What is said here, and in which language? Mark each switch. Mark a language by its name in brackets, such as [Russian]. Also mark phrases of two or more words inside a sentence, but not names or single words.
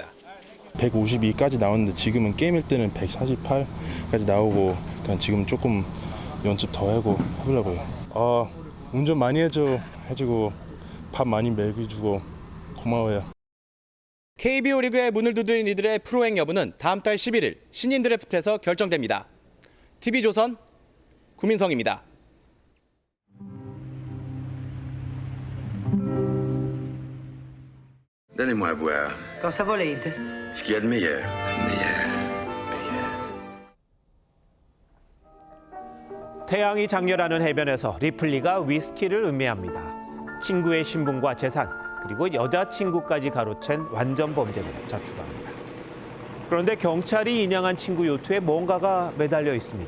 [Korean] 152까지 나왔는데 지금은 게임일 때는 148까지 나오고 그냥 지금 조금 연습 더 하고 해보려고요. 운전 많이 해주고 밥 많이 먹여주고 고마워요. KBO 리그의 문을 두드린 이들의 프로행 여부는 다음 달 11일 신인 드래프트에서 결정됩니다. TV조선 구민성입니다. [French] Donnez-moi à boire. [Italian] Cosa volete? [French] Ce qu'il y a de meilleur. [Korean] 태양이 장렬하는 해변에서 리플리가 위스키를 음미합니다. 친구의 신분과 재산, 그리고 여자친구까지 가로챈 완전 범죄로 자축합니다. 그런데 경찰이 인양한 친구 요트에 뭔가가 매달려 있습니다.